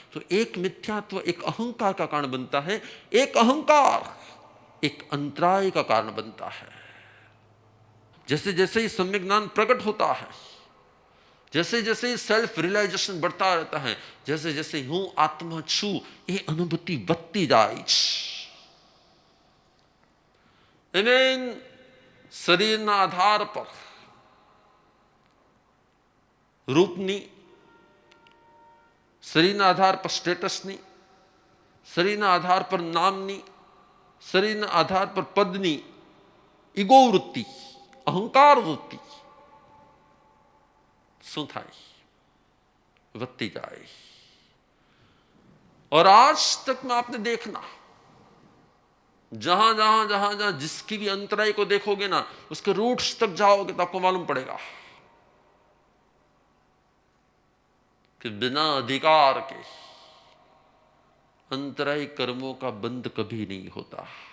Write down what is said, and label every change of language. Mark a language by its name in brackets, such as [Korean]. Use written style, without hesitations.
[Hindi] तो एक मिथ्यात्व एक अहंकार का कारण बनता है, एक अहंकार एक अंतराय का कारण बनता है। जैसे जैसे ही सम्यक ज्ञान प्रकट होता है, जैसे जैसे सेल्फ रियलाइजेशन बढ़ता रहता है, जैसे जैसे [Gujarati] हूं आत्मा छू [Hindi] ये अनुभूति बढ़ती जाए। [Gujarati] इमेन शरीરના આધાર પર રૂપની, શરીરના આધાર પર સ્ટેટસની, શરીરના આધાર પર નામની, શરીરના આધાર પર પદની ઈગો વૃત્તિ, અહંકાર વૃત્તિ શું થાય? વધતી જાય। [Hindi] और आज तक में आपने देखना, जहां जहां जहां जहां जिसकी भी अंतराय को देखोगे ना, उसके रूट्स तक जाओगे तो आपको मालूम पड़ेगा कि बिना अधिकार के अंतराय कर्मों का बंद कभी नहीं होता।